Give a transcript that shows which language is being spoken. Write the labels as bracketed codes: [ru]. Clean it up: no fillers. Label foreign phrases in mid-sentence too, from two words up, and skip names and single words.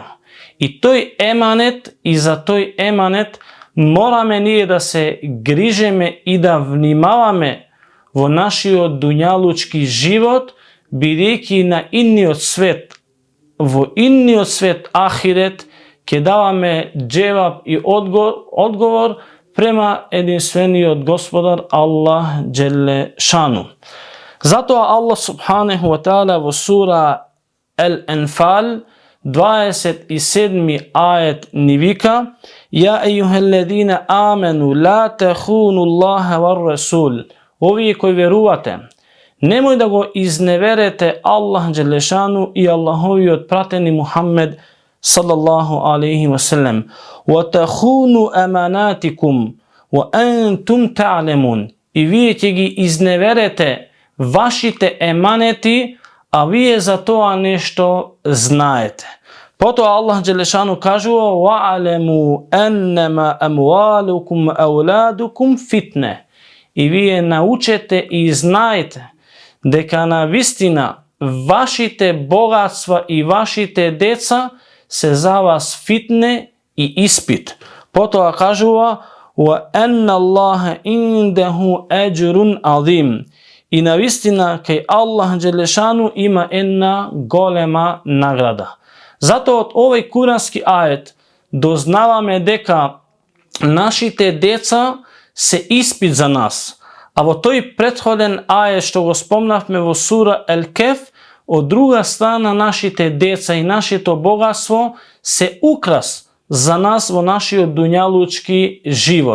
[mk] И тој еманет и за тој еманет мораме није да се грижеме и да внимаваме во нашио дуњалучки живот, бидики на инни од свет, во инни од свет ахирет, ке даваме џеваб и одговор према јединствени од господар Алах Ѓелешану. Зато Алах [ar] سبحانه وتعالى [mk] во сура Ел-Енфал 27. ајет ни вика: [ar] يا أيها الذين آمنوا لا تخونوا الله والرسول. [mk] Ови који вјерујете, немој да го изневерете Алах џелешану и Алахови отпратени Мухаммед [ar] صلى الله عليه وسلم. وتخونوا أماناتكم وأنتم تعلمون. [mk] И ви ќе ги изневерете вашите еманети, а ви је за то нешто знајете. Потом Алах џелешану кажу: [ar] واعلموا أنما أموالكم أولادكم فتنة. [mk] И ви је научете и знајте дека на вистина вашите богатства и вашите деца се за вас фитне и испит. Потом кажу: [ar] وأن الله عنده أجر عظيم. [mk] И на вистина кај Алах џелешану има једна голема награда. Зато од овај курански ајет дознаваме дека нашите деца се испит за нас. А во тој претходен ајет што го спомнавме во сура Ел-Кеф, од друга страна нашите деца и нашито богатство се украс за нас во наши дуњалучки живот.